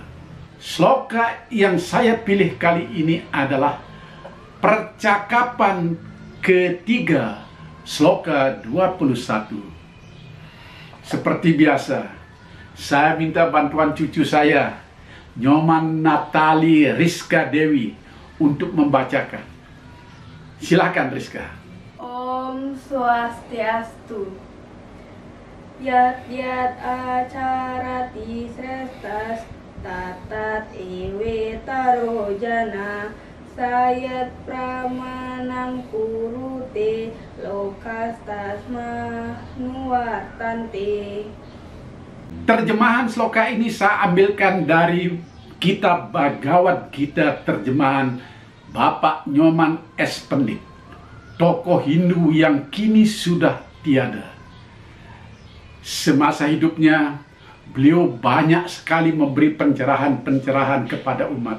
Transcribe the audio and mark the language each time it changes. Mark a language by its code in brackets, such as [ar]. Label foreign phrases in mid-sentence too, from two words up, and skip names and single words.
[id] Sloka yang saya pilih kali ini adalah percakapan ketiga, sloka 21. Seperti biasa, saya minta bantuan cucu saya, Nyoman Natali Rizka Dewi, untuk membacakan. Silakan Rizka. [sa] Om Swastiastu. Yat yat acarati srestas tatat ewe tarojana sayat pramanang kurute lokastasma nuwartante. [id] Terjemahan sloka ini saya ambilkan dari kitab Bhagavad Gita terjemahan Bapak Nyoman S. Pandit, tokoh Hindu yang kini sudah tiada. Semasa hidupnya, beliau banyak sekali memberi pencerahan-pencerahan kepada umat.